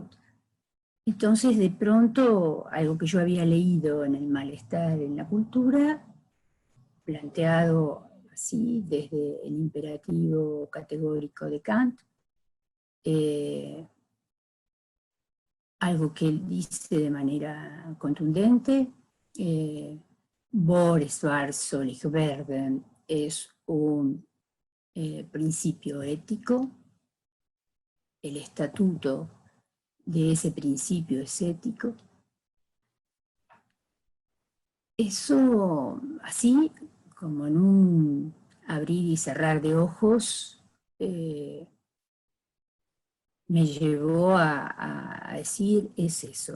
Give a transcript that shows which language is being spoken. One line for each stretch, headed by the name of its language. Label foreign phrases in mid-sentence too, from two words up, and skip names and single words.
Spanish: Entonces, de pronto, algo que yo había leído en El malestar en la cultura, planteado así desde el imperativo categórico de Kant, algo que él dice de manera contundente,
German: Vor es war soll ich werden,
Spanish: es un principio ético, el estatuto de ese principio es ético. Eso, así como en un abrir y cerrar de ojos, me llevó a decir, es eso.